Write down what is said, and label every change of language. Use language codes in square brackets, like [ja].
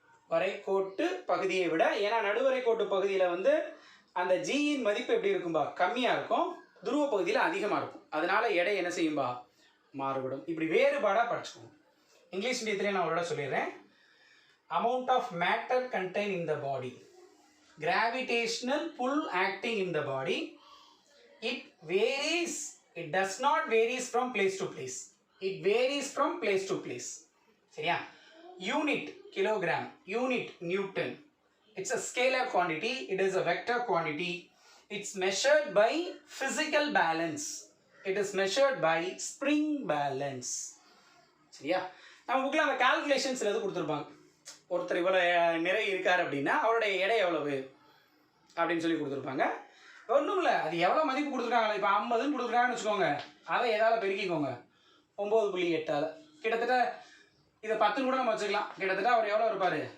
[ta] நடுவரைக்கோட்டு பகுதியை விட. ஏன்னா நடுவரைக்கோட்டு பகுதியில் வந்து அந்த ஜியின் மதிப்பு எப்படி இருக்கும்பா? கம்மியாக இருக்கும். துருவ பகுதியில் அதிகமாக இருக்கும். அதனால எடை என்ன செய்யும்பா? மாறுபடும். இப்படி வேறுபாடாக படிச்சுக்கோங்க. இங்கிலீஷ் மீடியத்திலே நான் அவரோட சொல்லிடுறேன். [en] Amount of matter contain in the body, gravitational pull acting in the body, it varies, it does not varies from place to place, it varies from place to place. [ta] சரியா? [en] Unit kilogram, unit newton. It's a scalar quantity, it is a vector quantity, it's measured by physical balance, it is measured by spring balance. [ta] சரியா? நம்ம புக்கில் அந்த கால்குலேஷன்ஸில் எது கொடுத்துருப்பாங்க. ஒருத்தர் இவ்வளோ நிறை இருக்கார் அப்படின்னா அவருடைய எடை எவ்வளவு அப்படின்னு சொல்லி கொடுத்துருப்பாங்க. ஒன்றும் இல்லை, அது எவ்வளோ மதிப்பு கொடுத்துருக்காங்களா? இப்போ 50ன்னு கொடுத்துருக்காங்கன்னு வச்சுக்கோங்க. அதை எதால் பெருக்கிக்கோங்க? 9.8ஆல். கிட்டத்தட்ட இதை 10ன்னு கூட நம்ம வச்சுக்கலாம். கிட்டத்தட்ட அவர் எவ்வளோ இருப்பார்?